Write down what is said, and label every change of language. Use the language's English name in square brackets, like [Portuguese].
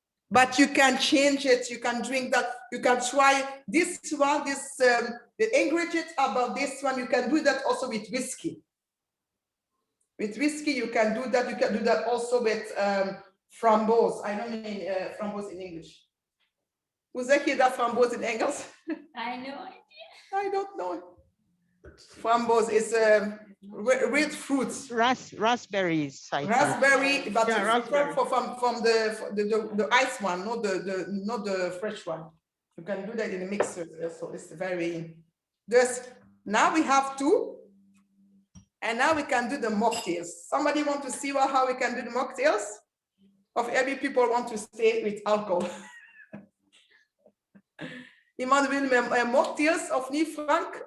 [English] But you can change it, you can drink that, you can try this one, the ingredients about this one, you can do that also with whiskey. With whiskey, you can do that also with framboos. I don't mean framboos in English. [Dutch] Hoe zeg je dat framboos in Engels? [English] I know. I don't know. Framboos is red fruits. Raspberries. Raspberry, but yeah, raspberry. From the ice one, not the fresh one. You can do that in a mixer. So it's very. Now we have 2, and now we can do the mocktails. Somebody want to see how we can do the mocktails? Of every people want to stay with alcohol. [Dutch] Iemand wil met mocktails of niet, Frank?